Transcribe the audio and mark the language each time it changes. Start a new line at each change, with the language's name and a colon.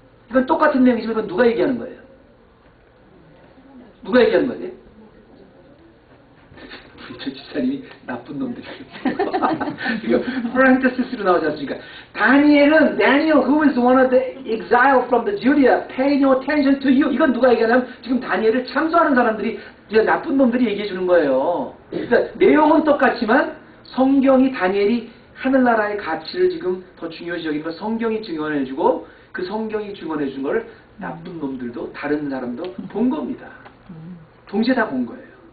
Korean: 이건 똑같은 내용이지만 이건 누가 얘기하는 거예요? 누가 얘기하는 거지? 저 집사님이 나쁜 놈들이에요. 이거 프란테시스로 나오지 않습니까?
English: Daniel, who is one of the exile from the Judea, pay no attention to you.
Korean: 이건 누가 얘기하냐면 지금 다니엘을 참소하는 사람들이, 나쁜 놈들이 얘기해 주는 거예요. 그러니까 내용은 똑같지만 성경이 다니엘이 하늘나라의 가치를 지금 더 중요시 여기는 걸 성경이 증언해 주고, 그 성경이 증언해 준 거를 나쁜 놈들도 다른 사람도 본 겁니다. 동시에 다 본 거예요.